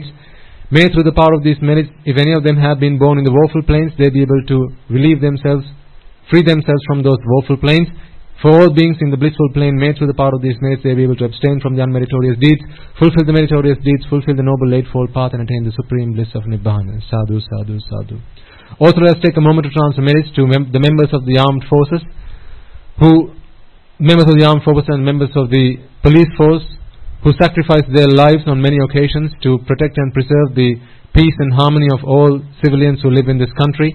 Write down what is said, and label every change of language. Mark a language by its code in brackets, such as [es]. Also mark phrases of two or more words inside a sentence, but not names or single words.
[en] May through the power of these merits, if any of them have been born in the woeful planes, they be able to free themselves from those woeful planes. For all beings in the blissful plane, may through the power of these merits they be able to abstain from the unmeritorious deeds, fulfill the meritorious deeds, fulfill the noble eightfold path, and attain the supreme bliss of Nibbana. [pi] Sadhu, sadhu, sadhu. [en] Also let us take a moment to transfer merits to the members of the armed forces and members of the police force who sacrificed their lives on many occasions to protect and preserve the peace and harmony of all civilians who live in this country.